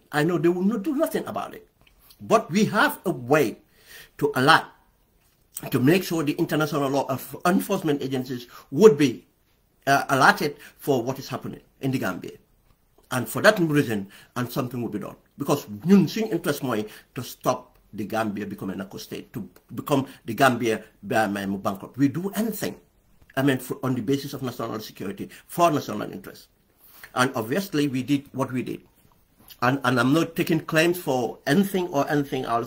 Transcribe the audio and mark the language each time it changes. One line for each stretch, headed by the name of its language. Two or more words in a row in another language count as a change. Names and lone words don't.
English: I know they will not do nothing about it. But we have a way to alert, to make sure the international law enforcement agencies would be alerted for what is happening in the Gambia. And for that reason, and something will be done. Because
Wolof: ñun suñ
English: interest mooy to stop the Gambia becoming a narco state, to become the Gambia bankrupt. We do anything, on the basis of national security, for national interest. And obviously, we did what we did. And I'm not taking claims for anything or anything else.